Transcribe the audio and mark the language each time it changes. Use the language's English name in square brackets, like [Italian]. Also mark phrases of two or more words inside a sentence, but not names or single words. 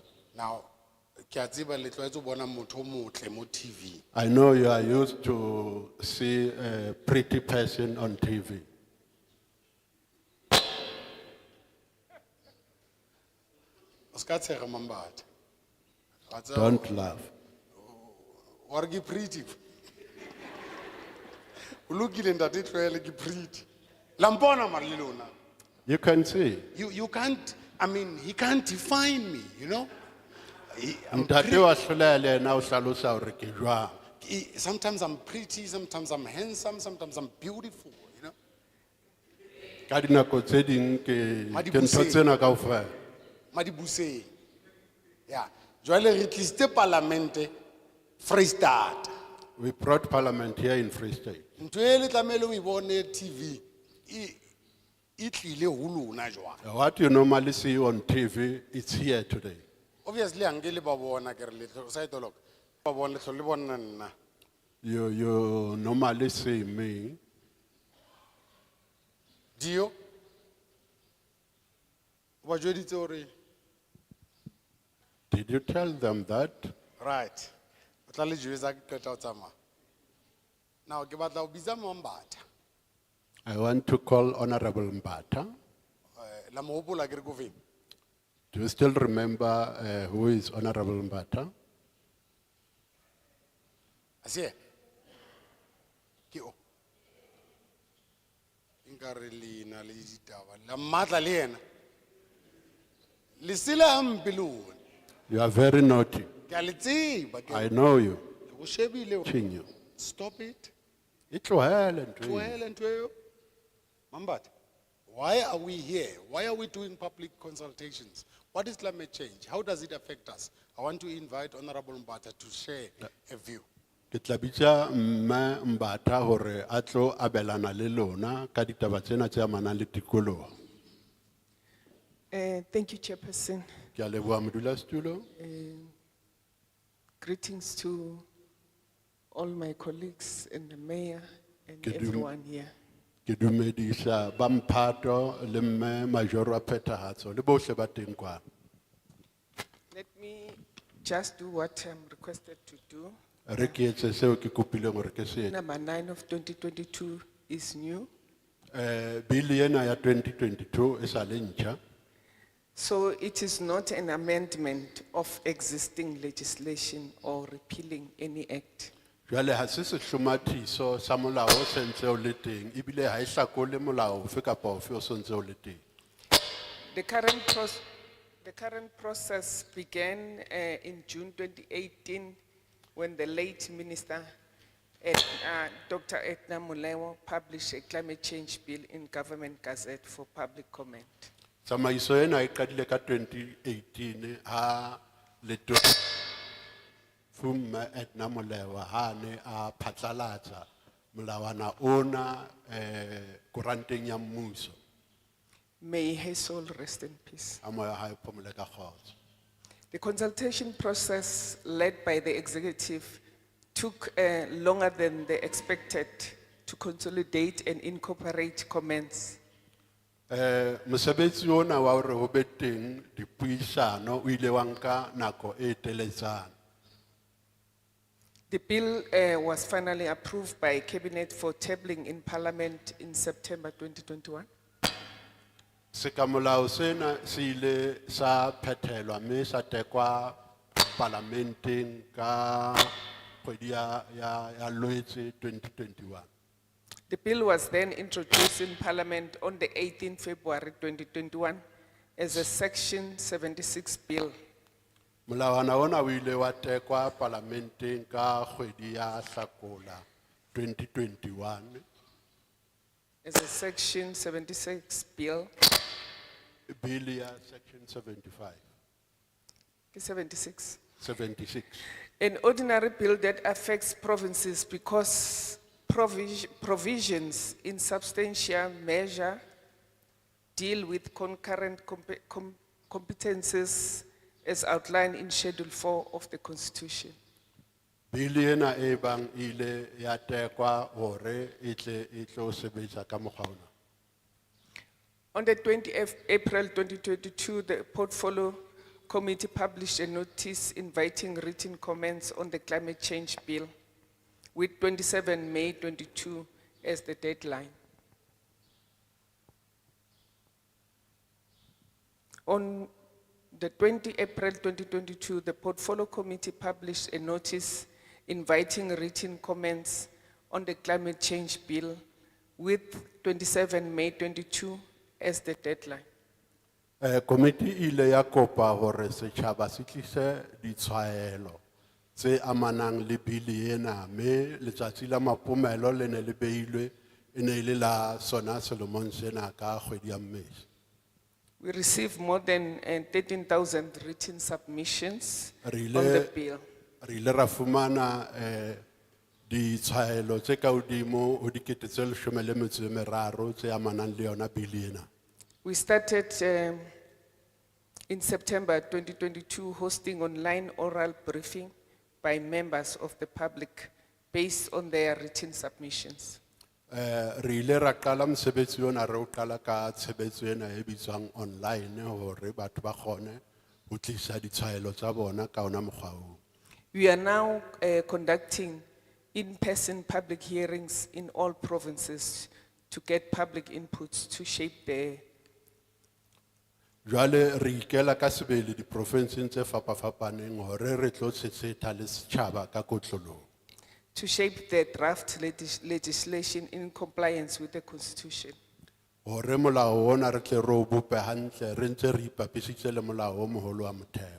[Southern Sotho] Now, ke a tseba le tlwaetse ho bona motho o motle mo TV. [English] I know you are used to see a pretty person on TV. [Southern Sotho] O ska tshega mambata. Wa tseba [English] Don't laugh. [Southern Sotho] wa re ke pretty. O lokile ntate tlwaele ke pretty. La mpona mara le lona. [English] You can see. You can't, I mean, he can't define me, you know? [Southern Sotho] Ntate wa hloleha le yena o hlalosa hore ke jwang. [English] Sometimes I'm pretty, sometimes I'm handsome, sometimes I'm beautiful, you know. [Southern Sotho] Ka dinako tse ding ke ntho Madibuseng. tsena kaofela. Madibuseng. Yeah. Jwale re tlisitse parlamente Freestata. [English] We brought parliament here in Free State. [Southern Sotho] Ntho e le tlamehile o e bone TV. E tlile ho lona jwale. [English] What you normally see on TV, it's here today. [Southern Sotho] Obviously ange le ba bona ke re le sa itoloka. Ba bona le tlhole le bona nna. [English] You normally see me. [Southern Sotho] Dio. Wa jweditse hore [English] Did you tell them that? right. [Southern Sotho] O tla le jwetsa ke qeta ho tsamaya. Now ke batla ho bitsa Mombatha. [English] I want to call Honorable Mbata. [Southern Sotho] La mo hopola ke re ko feng? [English] Do you still remember who is Honorable Mbata? [Southern Sotho] Asiye. Ke o. Nka re lena le ditaba. La matla le yena. Le sile hampe lona. [English] You are very naughty. [Southern Sotho] Ke a le tseba ke. [English] I know you. [Southern Sotho] Go shebile. [English] Watching you. Stop it. [Southern Sotho] Itlohele ntwe. Tlohele ntho eo. Mambatha, [English] why are we here? Why are we doing public consultations? What is climate change? How does it affect us? I want to invite Honorable Mbata to share a view. [Southern Sotho] Ke tla bitsa mme Mbata hore a tlo abelana le lona ka ditaba tsena tse amanang le tikoloho. [English] Thank you, Chairperson. [Southern Sotho] Ke a leboha modulasetulo. [English] Greetings to all my colleagues and the mayor and Good everyone here. [Southern Sotho] Ke dumedisa ba Mphato le mme majoro a phethahatso le bohle ba teng kwana. [English] Let me just do what I'm requested to do. [Southern Sotho] Re ke etse seo ke kopileng hore ke se etse. [English] Number 9 of 2022 is new. [Southern Sotho] Bill ena ya 2022 e sa le ntjha. [English] So it is not an amendment of existing legislation or repealing any act. [Southern Sotho] Jwale ha se sehlomathiso sa molao o sentse o le teng ebile ha e hlakole molao ofe kapa ofe o sentse o le teng. [English] The current process began in June 2018 when the late Minister Dr. Edna Molewa published a climate change bill in Government Gazette for public comment. [Southern Sotho] Tsamaiso ena e qadile ka 2018 ha leto Fumme Edna Molewa ha ne a phatlalatsa molawana ona kuranteng ya mmuso. [English] May his soul rest in peace. [Southern Sotho] A moya hae phomole ka kgotso. [English] The consultation process led by the executive took longer than they expected to consolidate and incorporate comments. [Southern Sotho] Mosebetsi ona wa hore ho be teng dipuisano o ile wa nka nako e teletsana. [English] The bill was finally approved by Cabinet for tabling in Parliament in September 2021. [Southern Sotho] Seka molao sena se ile sa phethelwa mme sa tekwa parlamenteng ka kgwedi ya Loetse 2021. [English] The bill was then introduced in Parliament on the 18th February 2021 as a Section 76 bill. [Southern Sotho] Molawana ona o ile wa tekwa parlamenteng ka kgwedi ya Hlakola 2021 [English] As a Section 76 bill. [Southern Sotho] bill ya section 75 76. 76. [English] An ordinary bill that affects provinces because provisions in substantial measure deal with concurrent competences as outlined in Schedule 4 of the Constitution. [Southern Sotho] Bill ena e bang ile ya tekwa hore e tlo sebetsa ka mokgwa ona. [English] On the 20th April 2022, the Portfolio Committee published a notice inviting written comments on the climate change bill with 27 May 22 as the deadline. On the 20 April 2022, the Portfolio Committee published a notice inviting written comments on the climate change bill with 27 May 22 as the deadline. [Southern Sotho] Committee ile ya kopa hore setjhaba se tlise ditshwaelo tse amanang le bili ena mme letsatsi la mapomelo le ne le beilwe e ne le la sona selemong sena ka kgwedi ya Mmesa. [English] We received more than 13,000 written submissions [Southern Sotho] Re [English] on the [Southern Sotho] ile [English] bill. [Southern Sotho] re ile ra fumana ditshwaelo tse ka hodimo ho 13,000 tse amanang le yona bili ena. [English] We started in September 2022 hosting online oral briefing by members of the public based on their written submissions. [Southern Sotho] Re ile ra qala mosebetsi ona re o qala ka tshebetso ena e bitswang online hore batho ba kgone ho tlisa ditshwaelo tsa bona ka ona mokgwa oo. [English] We are now conducting in-person public hearings in all provinces to get public inputs to shape the [Southern Sotho] Jwale re ikela ka sebele diprovinseng tse fapafapaneng hore re tlo tshetsetha le setjhaba ka kotloloho. [English] to shape the draft legislation in compliance with the constitution. [Southern Sotho] Hore molao ona re tle re o bope hantle re ntse re ipapisitse le molao o moholo wa motheo.